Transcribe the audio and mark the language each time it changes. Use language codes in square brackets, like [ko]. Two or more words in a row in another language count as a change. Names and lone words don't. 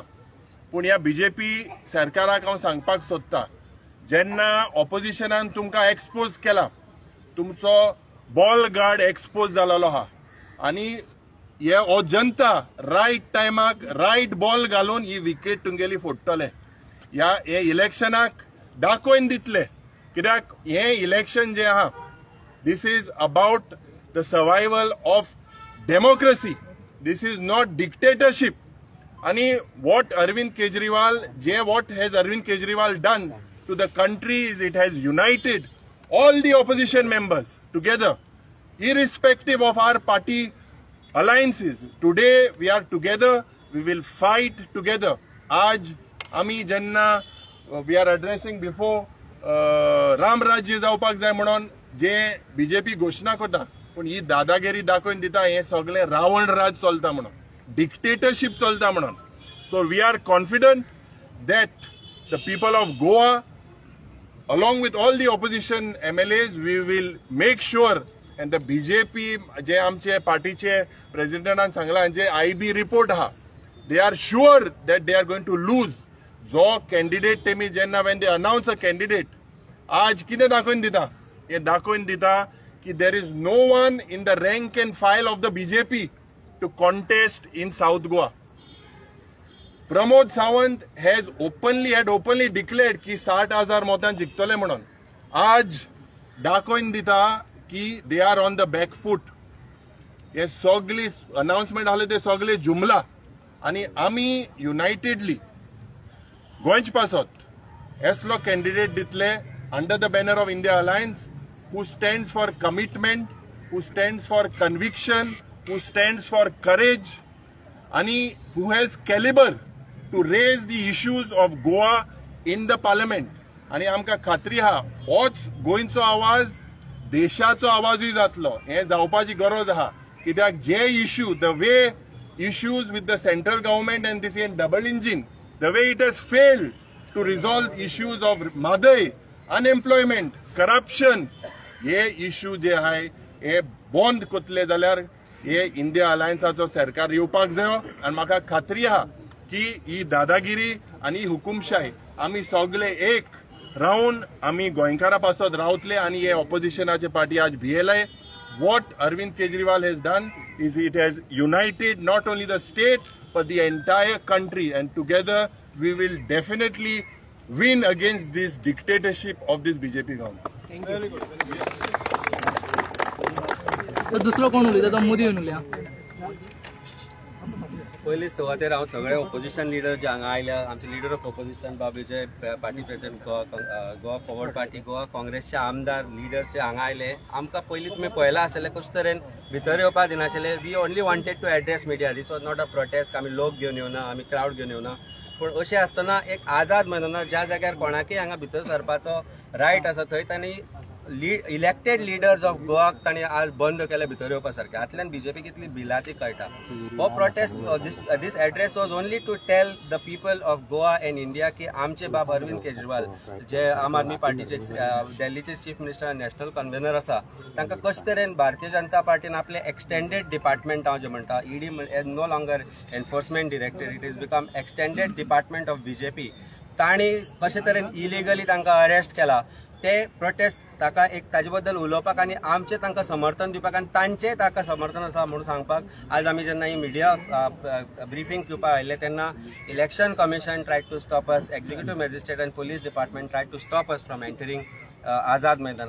[kok] पूण ह्या बीजेपी सरकाराक हांव सांगपाक सोदता, जेन्ना ऑपोजिशनान तुमकां एक्सपोज केला, तुमचो [en] ball guard [kok] एक्सपोज जालेलो आहा आनी हे हो जनता रायट टायमाक [en] right ball [kok] घालून ही विकेट तुमगेली फोडटले. हे इलेक्शनाक दाखोवन दितले, कित्याक हे इलेक्शन जे आहा [en] this is about the survival of democracy, this is not dictatorship. आणि what Arvind Kejriwal done to the country is it has united all the opposition members together, irrespective of our party alliances. Today we are together, we will fight together. [kok] आज आमी जेन्ना [en] we are addressing before [kok] Ram Rajya जावपाक जाय म्हणून जे बीजेपी घोषणा करता, पण ही दादागिरी दाखोवन दिता हे सगळे रावण राज चलता म्हणून, डिक्टेटरशिप चलता म्हणून. [en] So we are confident that the people of Goa, along with all the opposition MLAs, we will make sure, and the BJP [kok] जे आमचे पार्टीचे प्रेसिडेंटान सांगला जे IB report आहा, [en] they are sure that they are going to lose. [kok] जो candidate तेमी जेन्ना [en] when they announce a candidate, [kok] आज कितें दाखोवन दिता, हे दाखोवन दिता कि [en] there is no one in the rank and file of the BJP to contest in South Goa. Pramod Sawant had openly declared [kok] कि 60,000 मोतान जिखतले म्हणून. आज दाखोवन दिता कि [en] they are on the back foot. [kok] हे सगळी अनाउन्समेंट आले ते सगळे जुमला आणि आमी युनाइटेडली गोंयच पासत असलो कॅन्डिडेट दितले [en] under the banner of India Alliance who stands for commitment, who stands for conviction, who stands for courage, and who has caliber to raise the issues of Goa in the parliament. [kok] आणि आमकां खात्री आहा होच गोंयचो आवाज देशाचो आवाजूय जातलो. हे जावपाची गरज आहा कित्याक जे [en] issue the way issues with the central government and this double engine, the way it has failed to resolve issues of Madai, unemployment, corruption, [kok] ये issue जे आहे हे बंद कोतले जाल्यार हे इंडिया अलायन्साचो सरकार येवपाक जायो. आनी म्हाका खात्री आहा की ही दादागिरी आनी हुकुमशाही आमी सगळे एक रावन आमी गोंयकारा पासत रावतले आनी हे ऑपोजिशनाचे पार्टी आज भियेले. [en] What Arvind Kejriwal has done is it has united not only the state but the entire country, and together we will definitely win against this dictatorship of this BJP government. Thank you. Very good. [kok] तो दुसरो कोण उलयता तो मोदी उलया. पयली सुवातेर हांव सगळे [en] opposition leader [kok] जे हांगा आयल्या, आमचे [en] leader of opposition [kok] बाबूजे [en] party president [kok] गोवा फॉरवर्ड पार्टी, गोवा काँग्रेसचे आमदार लिडर्स जे हांगा आयले, आमकां पयलीं तुमी पळयला आसतलें कशे तरेन भितर येवपाक दिनाशिल्ले. [en] we only wanted to address media. this was not a protest. [kok] आमी लोक घेवन येवना, आमी क्रावड घेवन येवना. पूण अशें आसतना एक आझाद मैदानार ज्या जाग्यार कोणाकय हांगा भितर सरपाचो रायट आसा थंय तांणी [en] elected leaders of Goa [kok] तांणी आज बंद केले भितर येवपा सारके. हातल्यान बीजेपी कितली भिला ती कळटा. हो [en] protest this address was only to tell the people of Goa and India [kok] की आमचे बाब अरविंद केजरीवाल जे आम आदमी पार्टीचे दिल्लीचे [en] chief minister national convener [kok] आसा, तांकां कशे तरेन भारतीय जनता पार्टीन आपले [en] extended department [kok] हांव जे म्हणटा ईडी [en] no longer enforcement director, it is become extended department of BJP. [kok] तांणी कशे तरेन इलिगली तांकां अरेस्ट केला ते प्रोटेस्ट ताका एक ताजे बद्दल उलोवपाक आनी आमचे तांकां समर्थन दिवपाक आनी तांचे ताका समर्थन आसा म्हणून सांगपाक आज आमी जेन्ना ही [en] media briefing [kok] घेवपाक आयिल्ले तेन्ना [en] election commission try to stop us, executive magistrate [kok] आनी [en] police department try to stop us from entering Azad Maidan.